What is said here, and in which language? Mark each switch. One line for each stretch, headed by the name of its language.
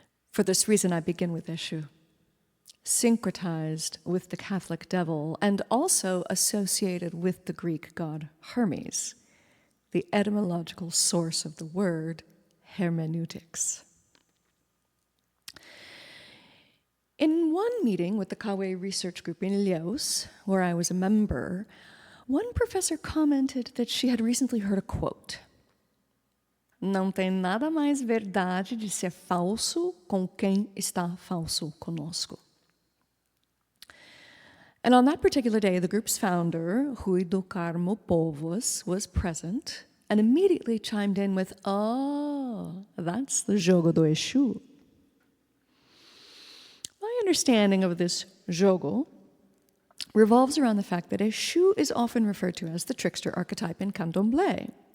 English: For this reason, I begin with Exu, syncretized with the Catholic devil and also associated with the Greek god Hermes, the etymological source of the word hermeneutics. In one meeting with the Kawe Research Group in Ilhéus, where I was a member, one professor commented that she had recently heard a quote.
Portuguese: Não tem nada mais verdade de ser falso com quem está falso conosco.
English: And on that particular day, the group's founder, Rui do Carmo Povos, was present and immediately chimed in with, oh, that's the jogo do Exu. My understanding of this jogo revolves around the fact that Exu is often referred to as the trickster archetype in candomblé.